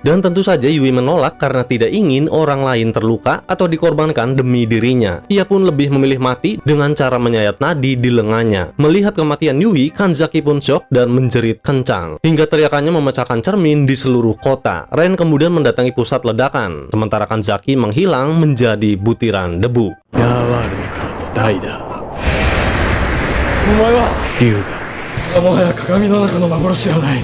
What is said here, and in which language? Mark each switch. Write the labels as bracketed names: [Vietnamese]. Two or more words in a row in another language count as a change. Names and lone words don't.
[Indonesian] Dan tentu saja Yui menolak karena tidak ingin orang lain terluka atau dikorbankan demi dirinya. Ia pun lebih memilih mati dengan cara menyayat nadi di lengannya. Melihat kematian Yui, Kanzaki pun shock dan menjerit kencang hingga teriakannya memecahkan cermin di seluruh kota. Ren kemudian mendatangi pusat ledakan, sementara Kanzaki menghilang menjadi butiran debu. [Japanese] ライダー。お前は龍が。もはや鏡の中の幻ではない。